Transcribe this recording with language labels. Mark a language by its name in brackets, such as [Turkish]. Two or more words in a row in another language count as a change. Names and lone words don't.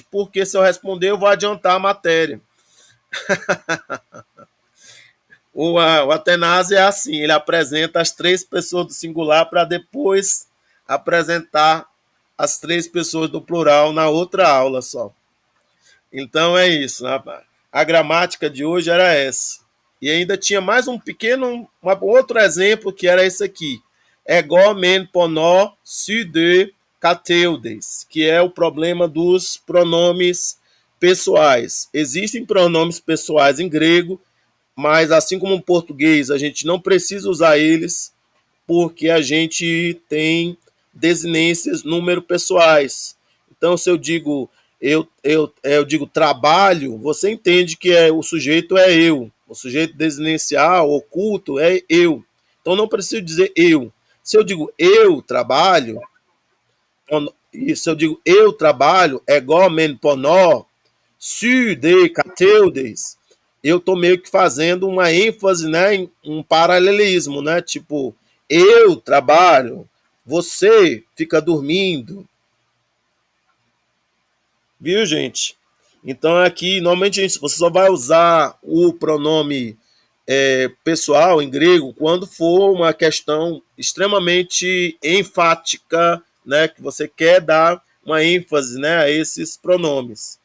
[Portuguese] Porque se eu responder, eu vou adiantar a matéria. O Atenásia é assim, ele apresenta as 3 pessoas do singular para depois apresentar as 3 pessoas do plural na outra aula só. Então é isso. A gramática de hoje era essa. E ainda tinha mais um outro exemplo que era esse aqui. [Greek] ἐγὼ μὲν πονῶ σὺ δὲ καθεύδεις, [Portuguese] que é o problema dos pronomes pessoais. Existem pronomes pessoais em grego, mas assim como em português, a gente não precisa usar eles porque a gente tem desinências número pessoais. Então, se eu digo eu digo trabalho, você entende que o sujeito é eu. O sujeito desinencial, oculto, é eu. Então, não preciso dizer eu. Se eu digo eu trabalho, se eu digo eu trabalho, [Greek] ἐγὼ μὲν πονῶ, σὺ δὲ καθεύδεις, [Portuguese] eu estou meio que fazendo uma ênfase, né, em um paralelismo, né? Tipo, eu trabalho, você fica dormindo. Viu, gente? Então aqui, normalmente você só vai usar o pronome pessoal em grego quando for uma questão extremamente enfática, né, que você quer dar uma ênfase, né, a esses pronomes.